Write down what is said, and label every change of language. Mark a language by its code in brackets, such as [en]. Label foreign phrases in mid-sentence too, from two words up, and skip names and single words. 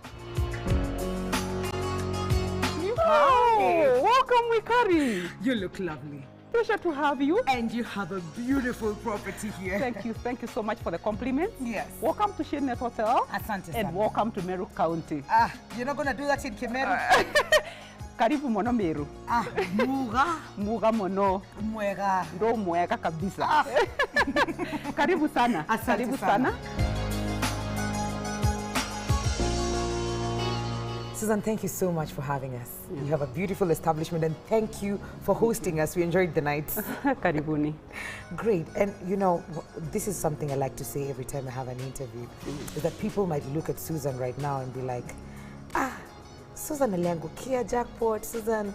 [en] Hi. Welcome, Wikari. You look lovely. Pleasure to have you. And you have a beautiful property here. Thank you so much for the compliment. Yes. Welcome to Shade Net Hotel. [sw] Asante and sana. [en] Welcome to Meru County. You're not going to do that in Kemeru? [mer] Karibu mono Meru. Muga mono. Mwega. Ndo mwega kabisa. [sw] Karibu sana. Asante Karibu sana. [en] Susan, thank you so much for having us. You have a beautiful establishment, and thank you for hosting us. We enjoyed the night. [sw] Karibuni. [en] Great. And you know, this is something I like to say every time I have an interview, is that people might look at Susan right now and be like, Susan aliangukia jackpot, Susan.